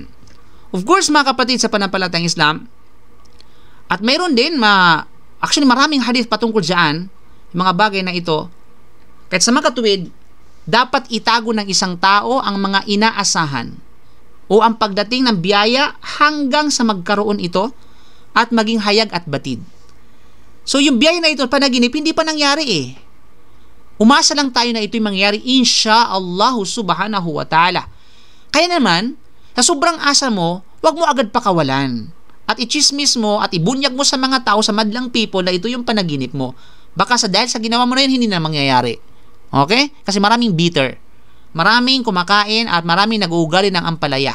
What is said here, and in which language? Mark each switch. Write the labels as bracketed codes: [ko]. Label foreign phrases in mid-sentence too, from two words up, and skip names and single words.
[en] Of course, [tl] mga kapatid sa panampalatayang Islam, at mayroon din, actually maraming hadith patungkol dyan, yung mga bagay na ito, kahit sa mga katuwid, dapat itago ng isang tao ang mga inaasahan o ang pagdating ng biyaya hanggang sa magkaroon ito at maging hayag at batid. So, yung biyaya na ito, panaginip, hindi pa nangyari eh. Umasa lang tayo na ito'y mangyari, [ar] إن شاء الله سبحانه وتعالى. [tl] Kaya naman, sa sobrang asa mo, wag mo agad pakawalan. At i-chismis mo at ibunyag mo sa mga tao, sa madlang people na ito yung panaginip mo. Baka dahil sa ginawa mo na yun, hindi na mangyayari. Okay? Kasi maraming bitter. Maraming kumakain at maraming nag-uugali ng ampalaya.